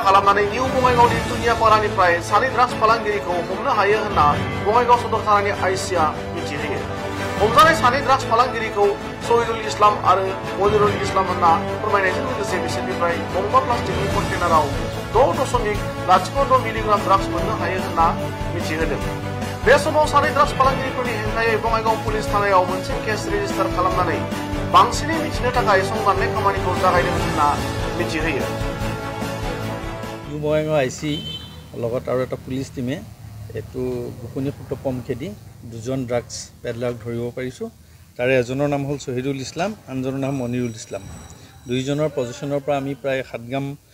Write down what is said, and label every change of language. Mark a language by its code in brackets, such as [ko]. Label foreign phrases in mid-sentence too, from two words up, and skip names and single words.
[brx] खालामनानै निउ बङाइगावनि दुनियापारानिफ्राय सानै ड्राग्स फालांगिरिखौ हमनो हायो होनना बङाइगाव सदर थानानि आइसिआ मिथिहोयो हमजानाय सानै ड्राग्स फालांगिरिखौ शहीदुल इस्लाम आरो मनिरुल इस्लाम होनना फोरमायनायजों लोगोसे बिसोरनिफ्राय गंबा प्लास्टिकनि कन्टेनाराव 6.06 मिलिग्राम ड्राग्स मोननो हायो होनना मिथिहोदों बे समाव सानै ड्राग्स फालांगिरिफोरनि हेंथायै बङाइगाव पुलिस थानायाव मोनसे केस रेजिस्टार खालामनानै बांसिनै मिथिनो थाखाय संदाननाय खामानिखौ जागायदों होनना मिथिहोयो [as] নিউ বঙাইগাঁও আইচি লগত আৰু এটা পুলিচ টিমে এইটো গোপনীয় সূত্ৰ পম খেদি দুজন ড্ৰাগছ পেডলাৰক ধৰিব পাৰিছোঁ তাৰে এজনৰ নাম হ'ল শহীদুল ইছলাম আনজনৰ নাম মনিৰুল ইছলাম দুইজনৰ পজিশ্যনৰ পৰা আমি প্ৰায় 7 গ্ৰাম